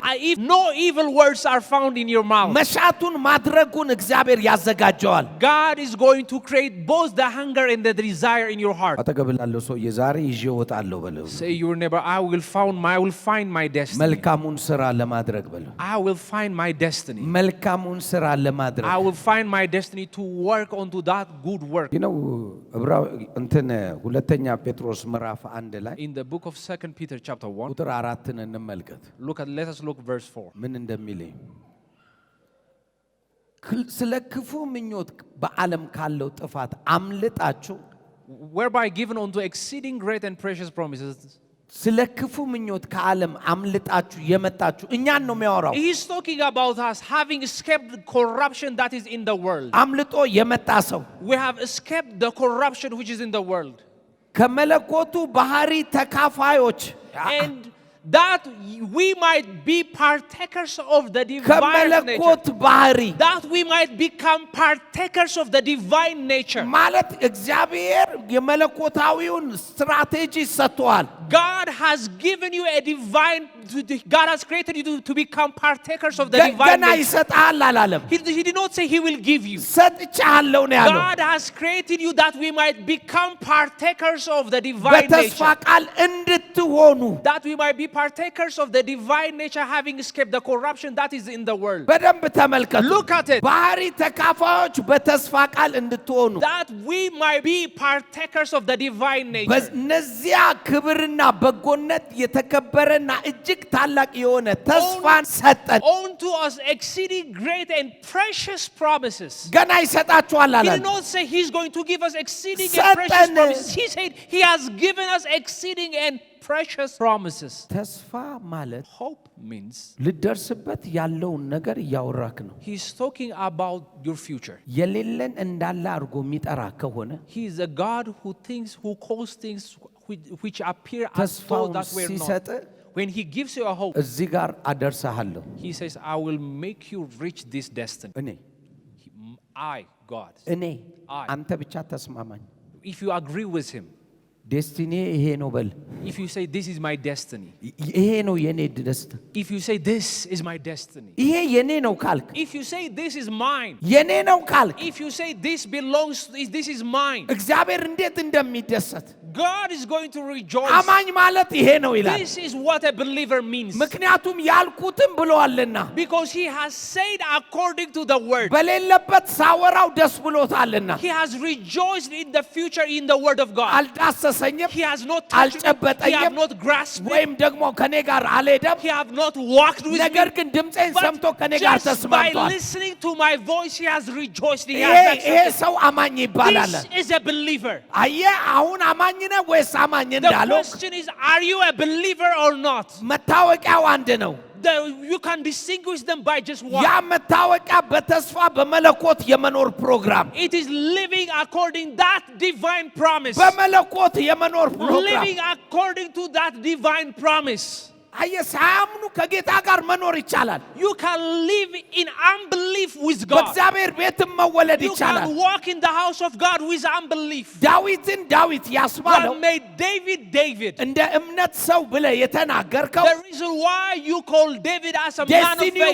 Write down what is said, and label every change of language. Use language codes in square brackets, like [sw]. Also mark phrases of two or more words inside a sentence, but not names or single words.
[en] If no evil words are found in your mouth, [am] መሻቱን ማድረጉን እግዚአብሔር ያዘጋጀዋል [en] God is going to create both the hunger and the desire in your heart. [am] አጠገብላለሁ ሰው የዛሬ ይዤ እወጣለሁ በለው [en] Say your neighbor, I will find my destiny. [am] መልካሙን ሥራ ለማድረግ በለው [en] I will find my destiny. [am] መልካሙን ሥራ ለማድረግ [en] I will find my destiny to work onto that good work. [am] ነው ዕብራዊ እንትን ሁለተኛ ጴጥሮስ ምዕራፍ 1 ላይ [en] In the book of 2 Peter chapter 1, [am] ቁጥር 4ን እንመልከት [en] let us look verse 4. [am] ምን እንደሚለኝ ስለ ክፉ ምኞት በዓለም ካለው ጥፋት አምልጣችሁ [en] Whereby given unto exceeding great and precious promises. [am] ስለ ክፉ ምኞት ከዓለም አምልጣችሁ የመጣችሁ እኛን ነው የሚያወራው [en] He's talking about us having escaped the corruption that is in the world. [am] አምልጦ የመጣ ሰው [en] We have escaped the corruption which is in the world. [am] ከመለኮቱ ባህሪ ተካፋዮች [en] And that we might be partakers of the divine [am] ከመለኮት [en] nature. [am] ባህሪ [en] That we might become partakers of the divine nature. [am] ማለት እግዚአብሔር የመለኮታዊውን ስትራቴጂ ሰጥቷል [en] God has given you a divine, God has created you to become partakers of the divine [am] ገና [en] nature. [am] ይሰጣል አላለም [en] He did not say he will give you. [am] ሰጥቻለሁ ነው ያለው [en] God has created you that we might become partakers of the divine [am] በተስፋ [en] nature. [am] ቃል እንድትሆኑ [en] That we might be partakers of the divine nature, having escaped the corruption that is in the world. [am] በደንብ ተመልከቱ [en] Look at it. [am] ባህሪ ተካፋዮች በተስፋ ቃል እንድትሆኑ [en] That we might be partakers of the divine nature. [am] በእነዚያ ክብርና በጎነት የተከበረና እጅግ ታላቅ የሆነ ተስፋን ሰጠን [en] Unto us exceeding great and precious promises. [am] ገና ይሰጣችኋል [en] He [am] አላለም [en] did not say he's going to give us exceeding Satan. and precious promises. He said he has given us exceeding and precious promises. [am] ተስፋ ማለት [en] Hope means [am] ልደርስበት ያለውን ነገር እያወራክ ነው [en] he's talking about your future. [am] የሌለን እንዳለ አድርጎ የሚጠራ ከሆነ [en] He is a God who calls things which appear as though [am] ተስፋውን [en] that were not. [am] ሲሰጥ [en] When he gives you a hope, [am] እዚህ ጋር አደርሰሃለሁ [en] he says, I will make you reach this destiny. [am] እኔ [en] I, God. [am] እኔ [en] I. [am] አንተ ብቻ ተስማማኝ [en] If you agree with him, [am] ዴስቲኒ ይሄ ነው በል [en] if you say, this is my destiny. [am] ይሄ ነው የኔ ደስታ [en] If you say, this is my destiny. [am] ይሄ የኔ ነው ካልክ [en] If you say, this is mine. [am] የኔ ነው ካልክ [en] If you say, this is mine. [am] እግዚአብሔር እንዴት እንደሚደሰት [en] God is going to rejoice. [am] አማኝ ማለት ይሄ ነው ይላል [en] This is what a believer means. [am] ምክንያቱም ያልኩትም ብለዋልና [en] Because he has said according to the word. [am] በሌለበት ሳወራው ደስ ብሎታልና [en] He has rejoiced in the future in the word of God. [am] አልዳሰሰኝም [en] He has not touched me. He [am] አልጨበጠኝም [en] has not grasped me. [am] ወይም ደግሞ ከኔ ጋር አልሄደም [en] He has not walked with [am] ነገር [en] me. [am] ግን ድምጼን ሰምቶ [en] But [am] ከኔ ጋር [en] just by [am] ተስማምቷል [en] listening to my voice, he has rejoiced. He [am] ይሄ [en] has [am] ይሄ [en] accepted. [am] ሰው አማኝ ይባላል [en] This is a believer. [am] አየህ አሁን አማኝ ነህ ወይስ አማኝ [en] The [am] እንዳለው [en] question is, are you a believer or not? [am] መታወቂያው አንድ ነው [en] You can distinguish them by just [am] ያ [en] one. [am] መታወቂያ በተስፋ በመለኮት የመኖር ፕሮግራም [en] It is living according that divine promise. [am] በመለኮት የመኖር ፕሮግራም [en] Living according to that divine promise. [am] አየህ ሳያምኑ ከጌታ ጋር መኖር ይቻላል [en] You can live in unbelief with God. [am] በእግዚአብሔር ቤትም መወለድ [en] You [am] ይቻላል [en] can walk in the house of God with unbelief. [am] ዳዊትን ዳዊት ያስባለው [en] What made David David? [am] እንደ እምነት ሰው ብለህ የተናገርከው [en] The reason why you call David as a man of [am] ዴስቲኒው